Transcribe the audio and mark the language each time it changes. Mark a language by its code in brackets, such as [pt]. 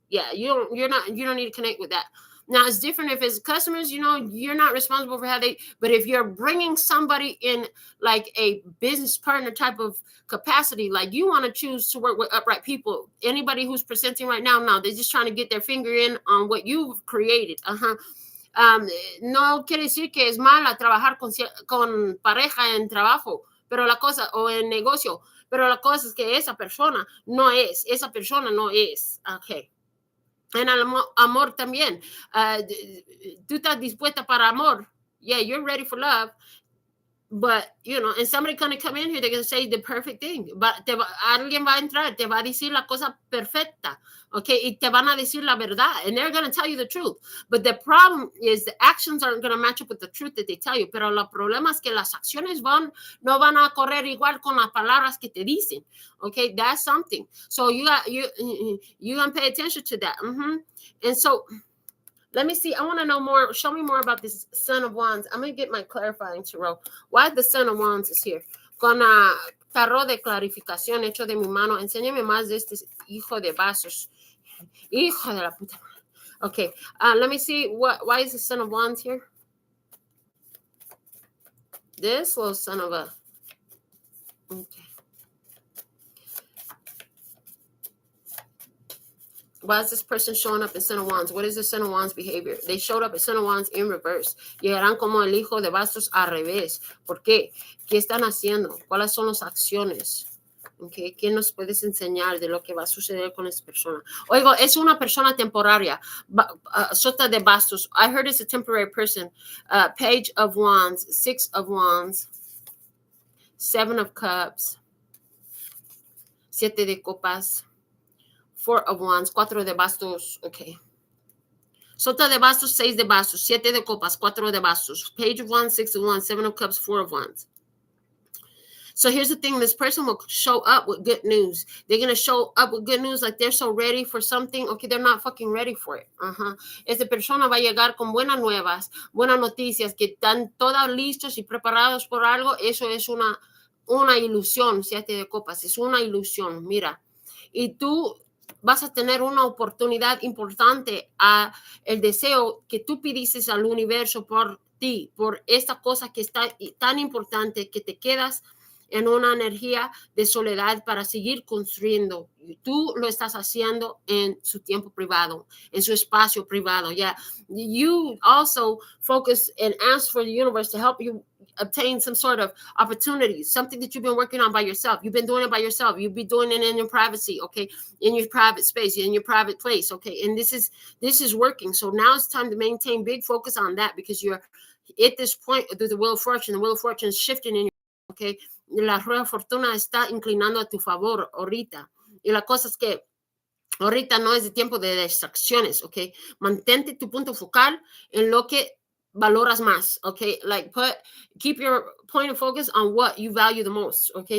[en] Yeah, you don't need to connect with that. Now, it's different if it's customers, you're not responsible for but if you're bringing somebody in like a business partner type of capacity, like you want to choose to work with upright people. Anybody who's presenting right now, no, they're just trying to get their finger in on what you've created. [es] No quiere decir que es mala trabajar con pareja en trabajo, pero la cosa, o en negocio, pero la cosa es que esa persona no es. Okay. En el amor también. Tú estás dispuesta para amor. [en] Yeah, you're ready for love. But, and somebody gonna come in here, they're going to say the perfect thing. [es] Alguien va a entrar, te va a decir la cosa perfecta, okay? Y te van a decir la verdad, [en] and they're going to tell you the truth. But the problem is the actions aren't going to match up with the truth that they tell you. [es] Pero el problema es que las acciones no van a correr igual con las palabras que te dicen, okay? [en] That's something. So you going to pay attention to that. And so, let me see. I want to know more. Show me more about this Son of Wands. I'm going to get my clarifying tarot. Why the Son of Wands is here? [es] Con tarot de clarificación hecho de mi mano. Enséñame más de este hijo de vasos. Hijo de la puta. Okay. [en] Let me see. Why is the Son of Wands here? This little son of a... Okay. Why is this person showing up in Son of Wands? What is the Son of Wands behavior? They showed up in Son of Wands in reverse. [es] Llegarán como el hijo de bastos al revés. ¿Por qué? ¿Qué están haciendo? ¿Cuáles son las acciones? Okay. ¿Qué nos puedes enseñar de lo que va a suceder con esta persona? Oigo, es una persona temporaria. Sota de bastos. [en] I heard it's a temporary person. Page of Wands, 6 of Wands, 7 of Cups, 7 de Copas, 4 of Wands, 4 de bastos, okay. [es] Sota de bastos, 6 de bastos, 7 de copas, 4 de bastos. [en] Page of Wands, 6 of Wands, 7 of Cups, 4 of Wands. So here's the thing, this person will show up with good news. They're going to show up with good news like they're so ready for something. Okay, they're not fucking ready for it. [es] Esta persona va a llegar con buenas nuevas, buenas noticias, que están todos listos y preparados por algo. Eso es una ilusión, 7 de copas, es una ilusión, mira. Y tú vas a tener una oportunidad importante a el deseo que tú pidiste al universo por ti, por esta cosa que está tan importante que te quedas en una energía de soledad para seguir construyendo. Tú lo estás haciendo en su tiempo privado, en su espacio privado. [en] Yeah. You also focus and ask for the universe to help you obtain some sort of opportunities, something that you've been working on by yourself. You've been doing it by yourself. You'll be doing it in your privacy, okay? In your private space, in your private place, okay? And this is working. So now it's time to maintain big focus on that because you're at this point through the Wheel of Fortune. The Wheel of Fortune is shifting in your, okay? [es] La rueda fortuna está inclinando a tu favor ahorita. Y la cosa es que ahorita no es de tiempo de distracciones, okay? Mantente tu punto focal en lo que valoras más, okay? [en] Like keep your point of focus on what you value the most, okay?